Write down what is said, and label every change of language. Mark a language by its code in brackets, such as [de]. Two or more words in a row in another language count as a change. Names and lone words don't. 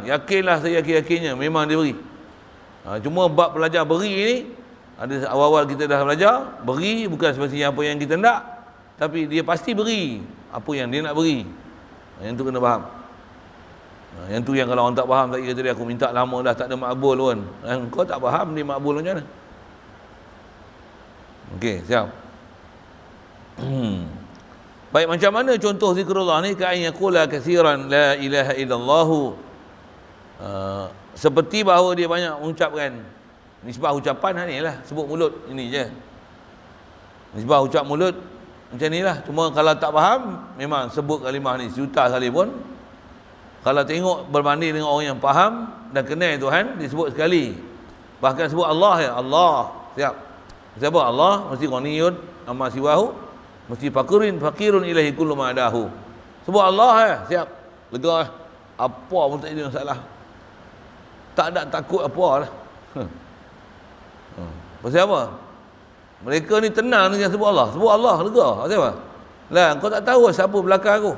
[ms] Yakinlah saya yakin-yakinnya memang dia beri. Cuma bab belajar beri ni, ada awal-awal kita dah belajar, beri bukan semestinya apa yang kita nak, tapi dia pasti beri apa yang dia nak beri. Yang tu kena faham. Yang tu yang kalau orang tak faham, tak kira tadi aku minta lama dah tak ada makbul pun. Kau tak faham ni makbul macam mana? Okey, siap. Baik, macam mana contoh zikrullah ni? [ar] كأن يقول كثيرا لا إله إلا الله. [ms] Seperti bahawa dia banyak mengucapkan. Nisbah ucapan ni lah, sebut mulut ini je. Nisbah ucap mulut macam ni lah. Cuma kalau tak faham, memang sebut kalimah ni sejuta kali pun. Kalau tengok berbanding dengan orang yang faham dan kenal Tuhan, disebut sekali. Bahkan sebut Allah ya, Allah. Siap. Siapa Allah? [ar] Mesti غني عما سواه, mesti فقير إليه كل ما عداه. [ms] Sebut Allah ya, siap. Lega. Apa pun tak ada masalah. Tak ada takut apa lah. Pasal apa? Mereka ni tenang dengan sebut Allah. Sebut Allah, lega. Pasal apa? Lah, kau tak tahu siapa belakang aku.